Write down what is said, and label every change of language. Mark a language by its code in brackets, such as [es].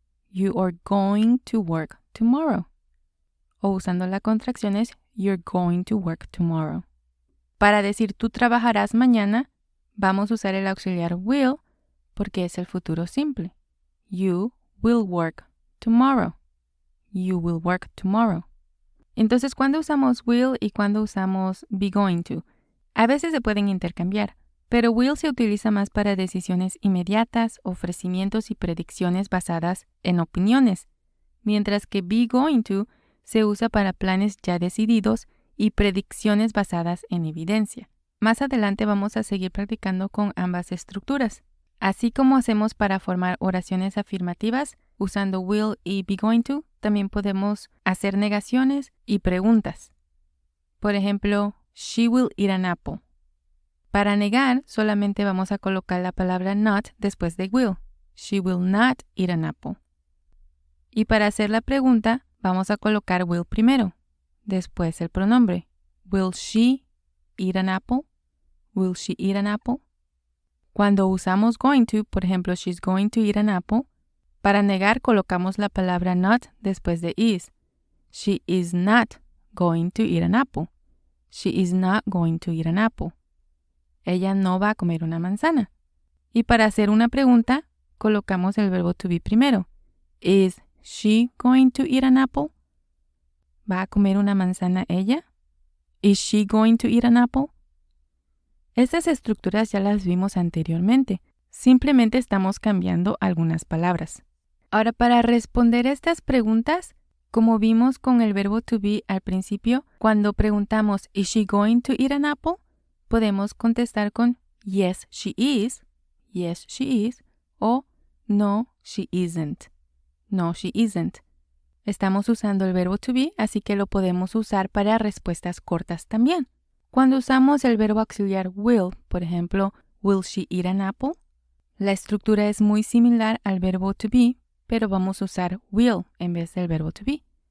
[en] You are going to work tomorrow. [es] O usando la contracción es [en] you're going to work tomorrow. [es] Para decir tú trabajarás mañana, vamos a usar el auxiliar will porque es el futuro simple. [en] You will work tomorrow. You will work tomorrow. [es] Entonces, ¿cuándo usamos will y cuándo usamos be going to? A veces se pueden intercambiar, pero will se utiliza más para decisiones inmediatas, ofrecimientos y predicciones basadas en opiniones, mientras que be going to se usa para planes ya decididos y predicciones basadas en evidencia. Más adelante vamos a seguir practicando con ambas estructuras. Así como hacemos para formar oraciones afirmativas usando will y be going to, también podemos hacer negaciones y preguntas. Por ejemplo, [en] she will eat an apple. [es] Para negar, solamente vamos a colocar la palabra not después de will. [en] She will not eat an apple. [es] Y para hacer la pregunta, vamos a colocar will primero, después el pronombre. [en] Will she eat an apple? Will she eat an apple? [es] Cuando usamos going to, por ejemplo, [en] she's going to eat an apple, [es] para negar colocamos la palabra not después de is. [en] She is not going to eat an apple. She is not going to eat an apple. [es] Ella no va a comer una manzana. Y para hacer una pregunta, colocamos el verbo to be primero. [en] Is she going to eat an apple? [es] ¿Va a comer una manzana ella? [en] Is she going to eat an apple? [es] Estas estructuras ya las vimos anteriormente. Simplemente estamos cambiando algunas palabras. Ahora, para responder estas preguntas, como vimos con el verbo to be al principio, cuando preguntamos [en] ¿Is she going to eat an apple? [es] Podemos contestar con [en] yes, she is, [es] o [en] no, she isn't, no, she isn't. [es] Estamos usando el verbo to be, así que lo podemos usar para respuestas cortas también. Cuando usamos el verbo auxiliar will, por ejemplo, [en] will she eat an apple? [es] La estructura es muy similar al verbo to be, pero vamos a usar will en vez del verbo to be.